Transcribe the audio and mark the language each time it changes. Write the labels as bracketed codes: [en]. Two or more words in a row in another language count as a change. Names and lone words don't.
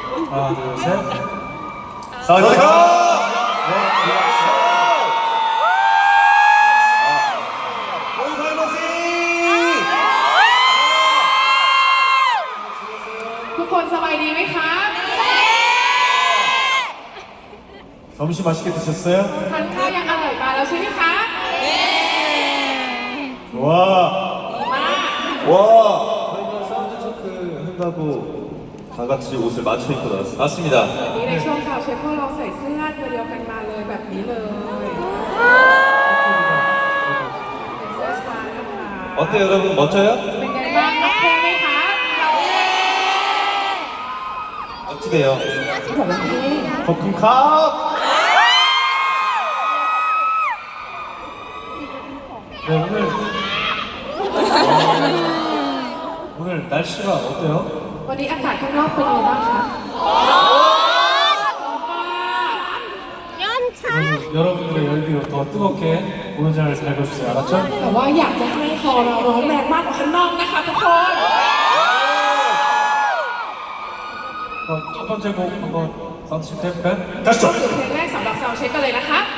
[ko] 하나, 둘, 셋. [th] สวัสดีค่ะ! ทุกคนสบายดีไหมคะ [ko] 점심 맛있게 드셨어요? [th] ทานข้าวยังอร่อยมาแล้วใช่ไหมคะ [ko] 와. [th] ดีมาก [ko] 와! 저희가 사운드 체크 한다고 다 같이 옷을 맞춰 입고 나왔습니다. 맞습니다. [th] วันนี้ในช่วงชาวเช็คพวกเราใส่เสื้อตัวเดียวกันมาเลยแบบนี้เลยเป็นเสื้อชานะคะ [ko] 어때요, 여러분? 멋져요? [th] เป็นไงบ้างครับเท่ไหมคะ [ko] 멋지대요. [th] บอกว่าเท่ ขอบคุณครับ! [ko] 네, 오늘 날씨가 어때요? [th] วันนี้อากาศข้างนอกเป็นไงบ้างคะ [ko] 여러분들의 열기로 더 뜨겁게 공연장을 살펴주세요. 알았죠? [th] แต่ว่าอยากจะให้คอเราร้อนแรงมากกว่าข้างนอกนะคะทุกคน [ko] 그럼 첫 번째 곡 한번 사운드 체크 해볼까요? 가시죠! [th] เข้าสู่เพลงแรกสำหรับซาวด์เช็คกันเลยนะคะ